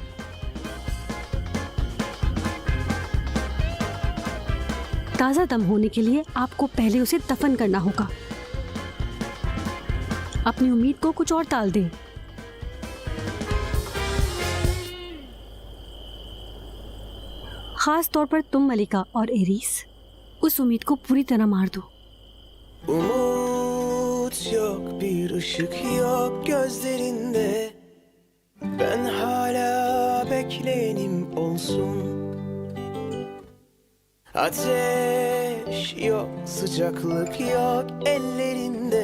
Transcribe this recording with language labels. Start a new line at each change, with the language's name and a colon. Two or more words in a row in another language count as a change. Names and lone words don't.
Hindi: ताजा दम होने के लिए आपको पहले उसे दफन करना होगा। अपनी उम्मीद को कुछ और टाल दें। खास तौर पर तुम मलिका और एरीस उस उम्मीद को पूरी तरह मार दो।
Turkish: Umut yok, bir ışık yok gözlerinde. Ben hala bekleyenim olsun. Ateş yok, sıcaklık yok ellerinde.